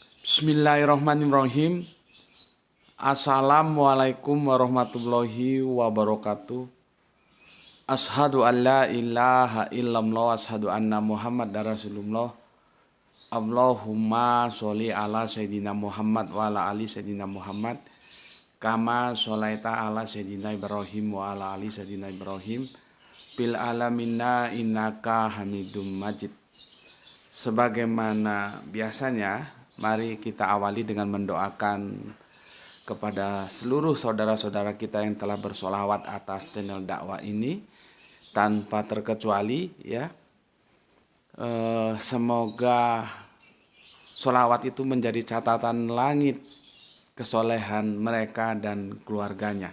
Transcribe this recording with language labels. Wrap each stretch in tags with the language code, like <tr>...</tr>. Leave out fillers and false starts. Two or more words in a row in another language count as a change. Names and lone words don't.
<ar>بسم الله الرحمن الرحيم. السلام عليكم ورحمة الله وبركاته. أشهد أن لا إله إلا الله، أشهد أن محمدا رسول الله. اللهم صل على سيدنا محمد وعلى آل سيدنا محمد. كما صليت على سيدنا إبراهيم وعلى آل سيدنا إبراهيم. بالعالمين إنك حميد مجيد.</ar> <id>Sebagaimana biasanya, mari kita awali dengan mendoakan kepada seluruh saudara-saudara kita yang telah bersolawat atas channel dakwah ini tanpa terkecuali ya. Semoga solawat itu menjadi catatan langit kesolehan mereka dan keluarganya.</id>